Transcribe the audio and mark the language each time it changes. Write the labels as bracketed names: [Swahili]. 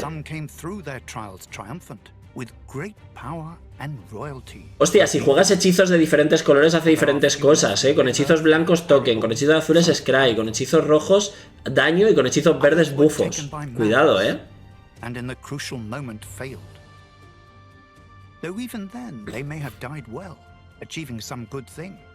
[English] Some came through their trials triumphant, with great power and royalty. [Spanish] Hostia, si juegas hechizos de diferentes colores hace diferentes cosas, ¿eh? Con hechizos blancos token, con hechizos azules scry, con hechizos rojos daño y con hechizos verdes bufos. Cuidado, ¿eh? [English] And in the crucial moment failed. Though even then they may have died well, achieving some good thing.